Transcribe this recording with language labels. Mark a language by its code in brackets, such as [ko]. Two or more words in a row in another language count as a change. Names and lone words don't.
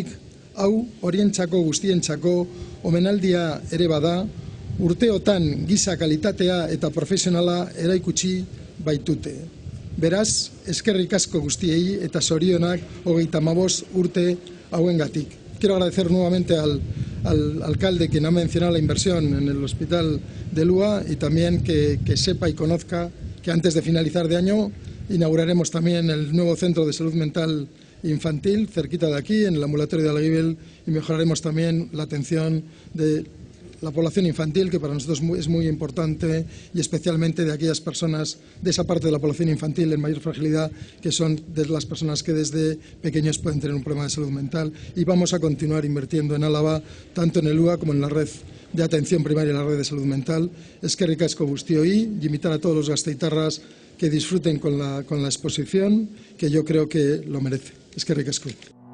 [eu] Hau horientzako guztientzako omenaldia ere bada, urteotan giza kalitatea eta profesionala eraikutsi baitute. Beraz, eskerrik asko guztiei eta zorionak 35 urte hauengatik. [es] Quiero agradecer nuevamente al alcalde, quien ha mencionado la inversión en el hospital de Lua, y también que sepa y conozca que antes de finalizar de año inauguraremos también el nuevo centro de salud mental infantil cerquita de aquí, en el ambulatorio de Alguibel, y mejoraremos también la atención de la población infantil, que para nosotros es muy importante, y especialmente de aquellas personas de esa parte de la población infantil en mayor fragilidad, que son de las personas que desde pequeños pueden tener un problema de salud mental. Y vamos a continuar invirtiendo en Álava, tanto en el UA como en la red de atención primaria y la red de salud mental. [eu] Eskerrik asko guztioi, [es] y invitar a todos los gasteitarras que disfruten con la exposición, que yo creo que lo merece. [eu] Eskerrik asko.